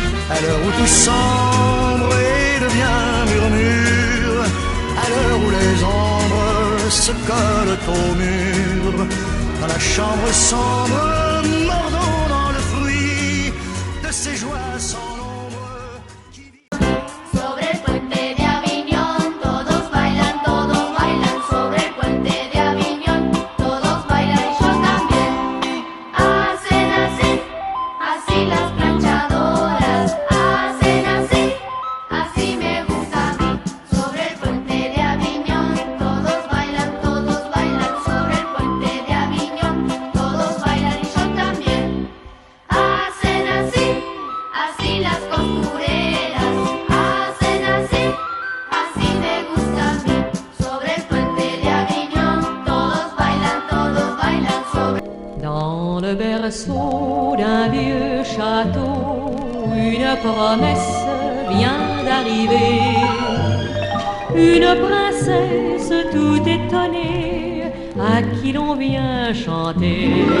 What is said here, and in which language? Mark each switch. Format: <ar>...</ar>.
<fr>À l'heure où tout sombre et devient murmure, à l'heure où les ombres se collent au mur, dans la chambre sombre, mordons dans le fruit de ces joies sans nombre qui vivent.</fr> <es>Sobre el puente de Aviñón, todos bailan sobre el puente de Aviñón, todos bailan y yo también. Hacen así, así las planchadoras, hacen así, así me gusta a mí. Sobre el puente de Aviñón, todos bailan sobre el puente de Aviñón, todos bailan y yo también. Hacen así, así las costureras, hacen así, así me gusta a mí. Sobre el puente de Aviñón, todos bailan sobre.</es> <fr>Dans le berceau d'un vieux château, une promesse vient d'arriver. Une princesse tout étonnée, à qui l'on vient chanter.</fr>